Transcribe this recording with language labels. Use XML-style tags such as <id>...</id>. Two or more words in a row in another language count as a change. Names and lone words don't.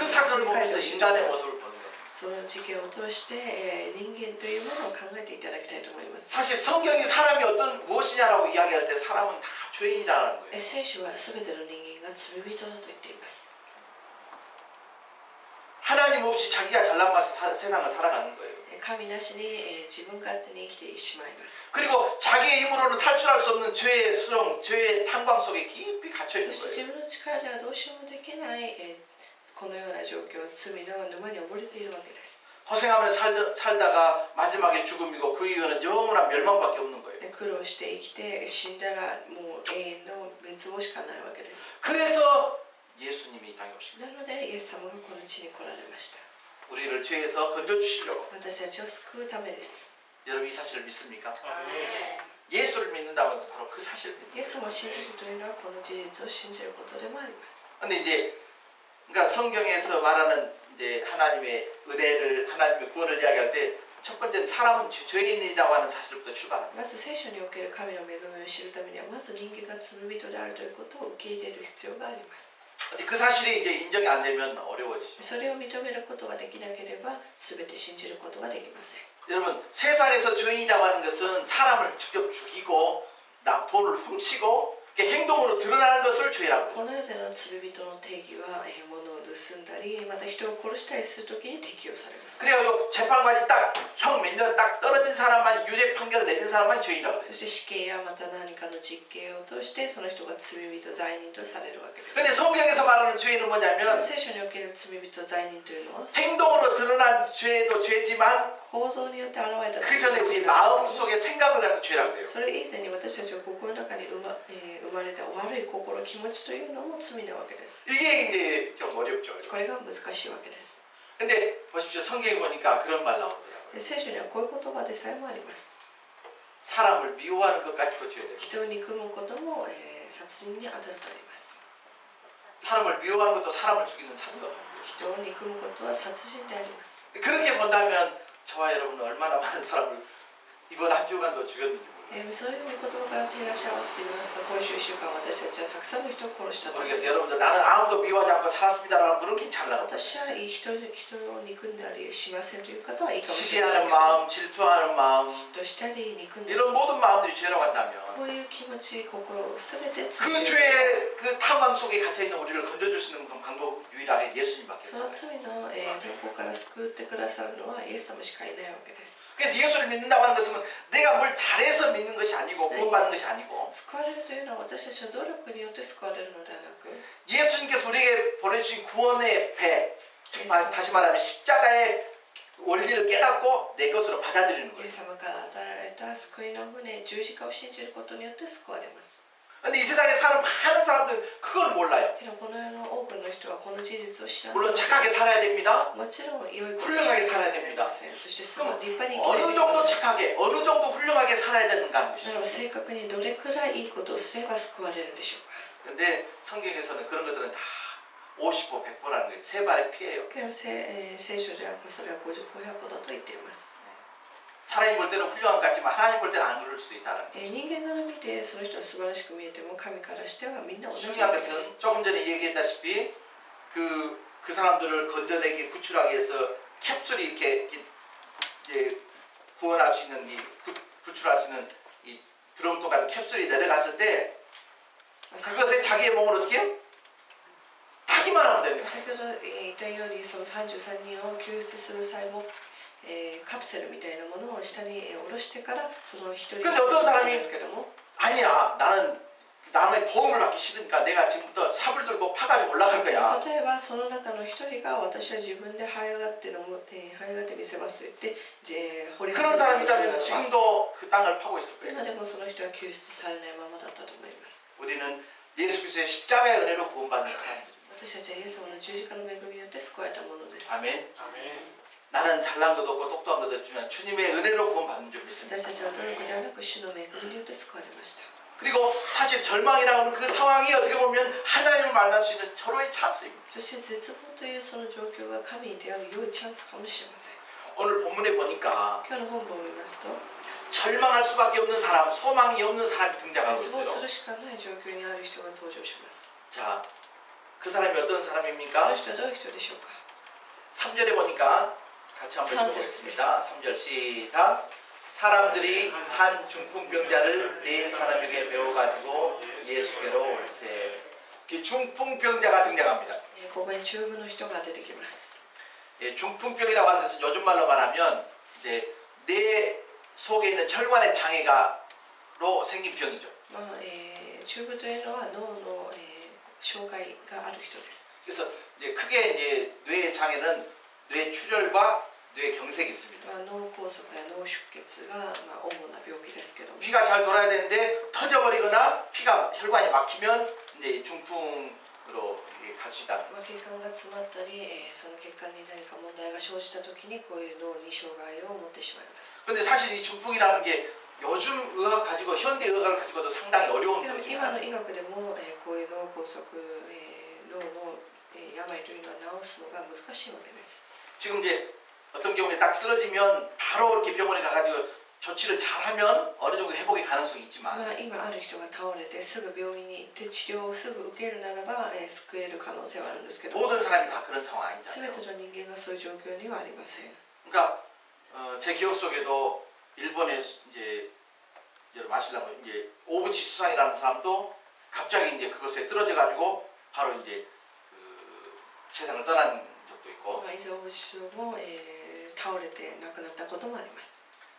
<ko>그 사건을</ko> <ja>振り返って</ja> <ko>보면서</ko> <ja>いき</ja> <ko>인간의</ko> <ja>ます。</ja> <ko>모습을 보는 거예요.</ko> <ja>その事件を通して、人間というものを考えていただきたいと思います。</ja> <ko>사실 성경이 사람이 어떤 무엇이냐라고 이야기할 때 사람은 다 죄인이라는 거예요.</ko> <ja>聖書は全ての人間が罪人だと言っています。</ja> <ko>하나님 없이 자기가 잘난 맛에 세상을 살아가는 거예요.</ko> <ja>神なしに、自分勝手に生きてしまいます。</ja> <ko>그리고 자기의 힘으로는 탈출할 수 없는 죄의 수렁, 죄의 탄광 속에 깊이 갇혀</ko> <ja>そ</ja> <ko>있는</ko> <ja>して</ja> <ko>거예요.</ko> <ja>自分の力ではどうしようもできない、このような状況、罪の沼に溺れているわけです。</ja> <ko>고생하며 살다가 마지막에 죽음이고 그 이유는 영원한 멸망밖에 없는 거예요.</ko> <ja>苦労して生きて死んだらもう永遠の滅亡しかないわけです。</ja> <ko>그래서 예수님이 이 땅에 오십니다.</ko> <ja>なのでイエス様がこの地に来られました。</ja> <ko>우리를 죄에서 건져주시려고.</ko> <ja>私たちを救うためです。</ja> <ko>여러분 이 사실을 믿습니까? 예수를 믿는다면 바로 그 사실을</ko> <ja>イエ</ja> <ko>믿는</ko> <ja>ス</ja> <ko>거예요.</ko> <ja>様を信じるというのはこの事実を信じることでもあります。</ja> <ko>근데 이제 그러니까 성경에서 말하는 이제 하나님의 은혜를 하나님의 구원을 이야기할 때 첫 번째는 사람은 죄인이라고 하는 사실부터 출발합니다.</ko> <ja>まず聖書における神の恵みを知るためにはまず人間が罪人であるということを受け入れる必要があります。</ja> <ko>근데 그 사실이 이제 인정이 안 되면 어려워지죠.</ko> <ja>それを認めることができなければ全て信じることができません。</ja> <ko>여러분 세상에서 죄인이라고 하는 것은 사람을 직접 죽이고 돈을 훔치고 행동으로 드러나는 것을 죄라고</ko> <ja>こ</ja> <ko>해요.</ko> <ja>の世での罪人の定義は、物を盗んだりまた人を殺したりするときに適用されます。</ja> <ko>그래요 재판관이 딱 형 몇 년 딱 떨어진 사람만 유죄 판결을 내린 사람만 죄인이라고</ko> <ja>そ</ja> <ko>그래요.</ko> <ja>して死刑やまた何かの実刑を通してその人が罪人罪人とされるわけです。</ja> <ko>근데 성경에서 말하는 죄인은 뭐냐면</ko> <ja>聖書における罪人罪人というのは</ja> <ko>행동으로 드러난 죄도 죄지만</ko> <ja>行動によって現れた</ja> <ko>그</ko> <ja>罪</ja> <ko>전에 우리 마음속에 생각을 갖다 죄라고 해요.</ko> <ja>それ以前に私たちの心の中に生まれた悪い心気持ちというのも罪なわけです。</ja> <ko>이게 이제 좀 어렵죠.</ko> <ja>これが難しいわけです。</ja> <ko>근데 보십시오. 성경에 보니까 그런 말 나오더라고요.</ko> <ja>聖書にはこういう言葉でさえもあります。</ja> <ko>사람을 미워하는 것까지도 죄예요.</ko> <ja>人を憎むことも、殺人に当たるとあります。</ja> <ko>사람을 미워하는 것도 사람을 죽이는 사도가</ko> <ja>人を憎むことは殺人であります。</ja> <ko>그렇게 본다면 저와 여러분은 얼마나 많은 사람을 이번 한 주간도 죽였는지 모르겠어요.</ko> <ja>そういう言葉から照らし合わせてみますと、今週1週間私たちはたくさんの人を殺したと思います。</ja> <ko>모르겠어요. 여러분들 나는 아무도 미워하지 않고 살았습니다라는 분은 괜찮나?</ko> <ja>私は人を憎んだりしませんという方はいいかもしれませ</ja> <ko>시기하는</ko> <ja>ん。</ja> <ko>마음, 질투하는 마음</ko> <ja>嫉妬したり憎んだり</ja> <ko>이런 모든 마음들이 죄라고 한다면</ko> <ja>こういう気持ち、心を全て</ja> <ko>그</ko> <ja>罪で</ja> <ko>죄의 그 탐망 속에 갇혀 있는 우리를 건져줄 수 있는 방법 유일하게 예수님밖에</ko> <ja>その</ja> <ko>없어요.</ko> <ja>罪の天候から救ってくださるのはイエス様しかいないわけです。</ja> <ko>그래서 예수를 믿는다고 하는 것은 내가 뭘 잘해서 믿는 것이 아니고 구원받는 것이 아니고</ko> <ja>救われるというのは私たちの努力によって救われるのではなく</ja> <ko>예수님께서 우리에게 보내주신 구원의 배, 즉 다시 말하면 십자가의 원리를 깨닫고 내 것으로 받아들이는</ko> <ja>イエ</ja> <ko>거예요.</ko> <ja>ス様から与えられた救いの船、十字架を信じることによって救われます。</ja> <ko>근데 이 세상에 사는 많은 사람들은 그걸 몰라요.</ko> <ja>けどこの世の多くの人はこの事実を知らない。</ja> <ko>물론 착하게 살아야 됩니다.</ko> <ja>もちろん良いこと</ja> <ko>훌륭하게 살아야 됩니다.</ko> <ja>そしてすごい立派に生き</ja> <ko>어느</ko> <ja>ないといけ</ja> <ko>정도</ko> <ja>ません。</ja> <ko>착하게, 어느 정도 훌륭하게 살아야 되는가 하는</ko> <ja>な</ja> <ko>것이죠.</ko> <ja>らば正確にどれくらいいいことをすれば救われるんでしょうか。</ja> <ko>근데 성경에서는 그런 것들은 다 50보, 100보라는 거예요. 세 발의 피해요.</ko> <ja>けど聖書ではそれは50歩100歩だと言っています。</ja> <ko>사람이 볼 때는 훌륭한 것 같지만 하나님 볼 때는 안 그럴 수도 있다는 거예요.</ko> <ja>人間から見てその人は素晴らしく見えても神からしてはみんな同じな</ja> <ko>중요한</ko> <ja>んです。</ja> <ko>것은 조금 전에 얘기했다시피 그 사람들을 건져내기 구출하기 위해서 캡슐이 이렇게 구원할 수 있는 구출할 수 있는 이 드럼통 같은 캡슐이 내려갔을 때 그것에 자기의 몸을 어떻게 해요? 타기만 하면 됩니다.</ko> <ja>先ほど言ったようにその33人を救出する際もカプセルみたいなものを下に下ろしてからその一人</ja> <ko>근데 어떤 사람이</ko> <ja>ですけども</ja> <ko>아니야, 나는 남의 도움을 받기 싫으니까 내가 지금부터 삽을 들고 파가지고 올라갈 거야.</ko> <ja>例えばその中の一人が私は自分で這い上がってみせますと言って掘り</ja> <ko>그런</ko> <ja>始め</ja> <ko>사람이</ko> <ja>たとする</ja> <ko>있다면</ko> <ja>ならば</ja> <ko>지금도 그 땅을 파고 있을</ko> <ja>今</ja> <ko>거예요.</ko> <ja>でもその人は救出されないままだったと思います</ja> <ko>우리는 예수 그리스도의 십자가의 은혜로 구원받는 사람들.</ko> <ja>私たちはイエス様の十字架の恵みによって救われたものです</ja> <ko>아멘. 나는 잘난 것도 없고 똑똑한 것도 없지만 주님의 은혜로 구원받는 줄 믿습니다.</ko> <ja>私たちは努力ではなく主の恵みによって救われました</ja> <ko>그리고 사실 절망이라고 하는 그 상황이 어떻게 보면 하나님을 만날 수 있는 절호의 찬스입니다.</ko> <ja>そして絶望というその状況が神に出会う良いチャンスかもしれません</ja> <ko>오늘 본문에 보니까</ko> <ja>今日の本文を見ますと</ja> <ko>절망할 수밖에 없는 사람, 소망이 없는 사람이 등장하고</ko> <ja>絶望す</ja> <ko>있어요.</ko> <ja>るしかない状況にある人が登場します</ja> <ko>자, 그 사람이 어떤</ko> <ja>その</ja> <ko>사람입니까?</ko> <ja>人はどういう人でしょうか</ja> <ko>3절에 보니까 같이 한번 읽어보겠습니다. 3절 시작. 사람들이 한 중풍병자를 네 사람에게 배워가지고 예수께로 올세. 이 중풍병자가 등장합니다.</ko> <ja>ここに中部の人が出てきます</ja> <ko>예, 중풍병이라고 하는 것은 요즘 말로 말하면 이제 뇌 속에 있는 혈관의 장애가로 생긴 병이죠.</ko> <ja>まあ中部というのは脳の障害がある人です</ja> <ko>그래서 이제 크게 이제 뇌 장애는 뇌 출혈과 뇌 경색이 있습니다.</ko> <ja>まあ脳梗塞や脳出血が主な病気ですけども</ja> <ko>피가 잘 돌아야 되는데 터져버리거나 피가 혈관이 막히면 이제 중풍으로 갈 수 있다.</ko> <ja>まあ血管が詰まったりその血管に何か問題が生じた時にこういう脳に障害を持ってしまいます</ja> <ko>근데 사실 이 중풍이라는 게 요즘 의학 가지고 현대 의학을 가지고도 상당히 어려운</ko> <ja>でも</ja> <ko>거죠.</ko> <ja>今の医学でもこういう脳梗塞脳の病というのは治すのが難しいわけです</ja> <ko>지금 이제 어떤 경우에 딱 쓰러지면 바로 이렇게 병원에 가가지고 조치를 잘하면 어느 정도 회복의 가능성이 있지만</ko> <ja>まあ今ある人が倒れてすぐ病院に行って治療をすぐ受けるならば救える可能性はあるんですけど</ja> <ko>모든 사람이 다 그런 상황</ko> <ja>全</ja> <ko>아니잖아요.</ko> <ja>ての人間がそういう状況にはありません</ja> <ko>그러니까 제 기억 속에도 일본에 이제 여러분 아시려면 이제 오부치 수상이라는 사람도 갑자기 이제 그것에 쓰러져 가지고 바로 이제 그 세상을 떠난 적도 있고</ko> <ja>まあ、以前、大師匠も、倒れて亡くなったこともあります。</ja>